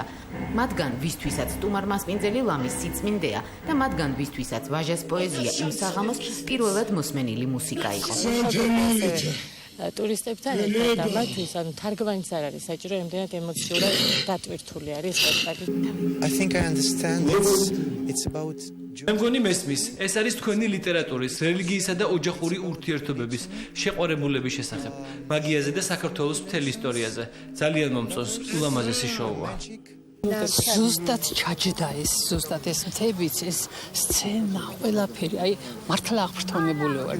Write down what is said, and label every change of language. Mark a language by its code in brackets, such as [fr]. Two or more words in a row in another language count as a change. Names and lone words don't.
[ka] მათგან ვისთვისაც სტუმარ მასპინძელი ლამის სიწმინდეა და მათგან ვისთვისაც ვაჟას პოეზია იმ საღამოს პირველად მოსმენილი მუსიკა იყო. ტურისტებთან ერთად და მათთვის თარგმანიც არ არის საჭირო, იმდენად ემოციურად დატვირთული არის სპექტაკლი. [en] I think I understand it's about [ka] მე მგონი მესმის, ეს არის თქვენი ლიტერატურის, რელიგიისა და ოჯახური ურთიერთობების შეყვარებულების შესახებ, მაგიაზე და საქართველოს მთელ ისტორიაზე. ძალიან მომწონს, ულამაზესი შოუა. ზუსტად ჩაჯდა ეს მთებიც, ეს სცენა, ყველაფერი, მართლა აღფრთონებული ვარ.